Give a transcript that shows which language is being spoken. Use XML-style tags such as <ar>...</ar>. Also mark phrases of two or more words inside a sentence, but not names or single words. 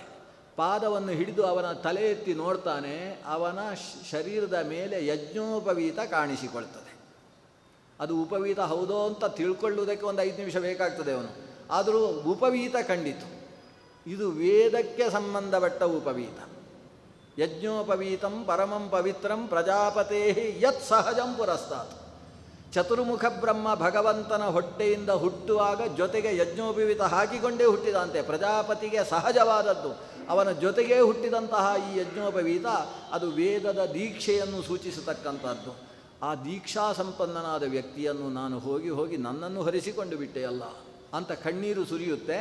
<kn>ಪಾದವನ್ನು ಹಿಡಿದು ಅವನ ತಲೆ ಎತ್ತಿ ನೋಡ್ತಾನೆ. ಅವನ ಶರೀರದ ಮೇಲೆ ಯಜ್ಞೋಪವೀತ ಕಾಣಿಸಿಕೊಳ್ತದೆ. ಅದು ಉಪವೀತ ಹೌದೋ ಅಂತ ತಿಳ್ಕೊಳ್ಳುವುದಕ್ಕೆ ಒಂದು 5 ನಿಮಿಷ ಬೇಕಾಗ್ತದೆ ಅವನು. ಆದರೂ ಉಪವೀತ ಕಂಡಿತು. ಇದು ವೇದಕ್ಕೆ ಸಂಬಂಧಪಟ್ಟ ಉಪವೀತ.</kn> <sa>ಯಜ್ಞೋಪವೀತಂ ಪರಮಂ ಪವಿತ್ರಂ ಪ್ರಜಾಪತೇ ಯತ್ ಸಹಜಂ ಪುರಸ್ತಾತ್.</sa> <kn>ಚತುರ್ಮುಖ ಬ್ರಹ್ಮ ಭಗವಂತನ ಹೊಟ್ಟೆಯಿಂದ ಹುಟ್ಟುವಾಗ ಜೊತೆಗೆ ಯಜ್ಞೋಪವೀತ ಹಾಕಿಕೊಂಡೇ ಹುಟ್ಟಿದಂತೆ. ಪ್ರಜಾಪತಿಗೆ ಸಹಜವಾದದ್ದು. ಅವನ ಜೊತೆಗೇ ಹುಟ್ಟಿದಂತಹ ಈ ಯಜ್ಞೋಪವೀತ ಅದು ವೇದದ ದೀಕ್ಷೆಯನ್ನು ಸೂಚಿಸತಕ್ಕಂಥದ್ದು. ಆ ದೀಕ್ಷಾ ಸಂಪನ್ನನಾದ ವ್ಯಕ್ತಿಯನ್ನು ನಾನು ಹೋಗಿ ನನ್ನನ್ನು ಹರಿಸಿಕೊಂಡು ಬಿಟ್ಟೆಯಲ್ಲ ಅಂತ ಕಣ್ಣೀರು ಸುರಿಯುತ್ತೆ.</kn>